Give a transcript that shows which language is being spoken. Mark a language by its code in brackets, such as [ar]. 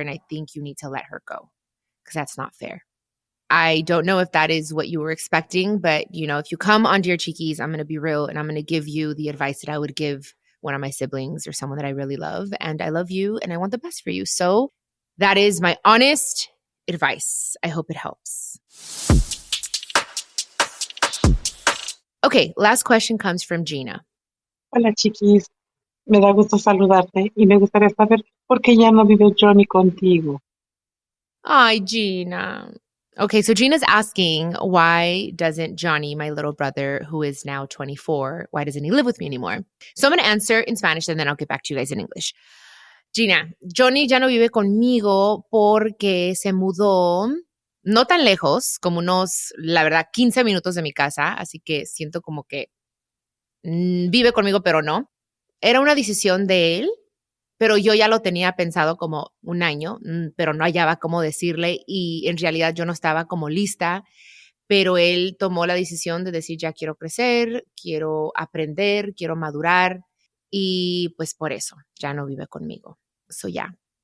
[en] And I think you need to let her go because that's not fair. I don't know if that is what you were expecting, but if you come on Dear Chiquis, I'm going to be real and I'm going to give you the advice that I would give one of my siblings or someone that I really love. And I love you and I want the best for you. So that is my honest advice. I hope it helps. Okay, last question comes from Gina. [es] Hola, Chiquis. Me da gusto saludarte y me gustaría saber por qué ya no vive Johnny contigo. [en] Hi, Gina. Okay, so Gina's asking, why doesn't Johnny, my little brother, who is now 24, why doesn't he live with me anymore? So I'm going to answer in Spanish and then I'll get back to you guys in English. [es] Gina, Johnny ya no vive conmigo porque se mudó no tan lejos, como unos, la verdad, 15 minutos de mi casa, así que siento como que vive conmigo, pero no. Era una decisión de él, pero yo ya lo tenía pensado como un año, pero no hallaba cómo decirle y en realidad yo no estaba como lista, pero él tomó la decisión de decir, ya quiero crecer, quiero aprender, quiero madurar y pues por eso ya no vive conmigo. Eso ya.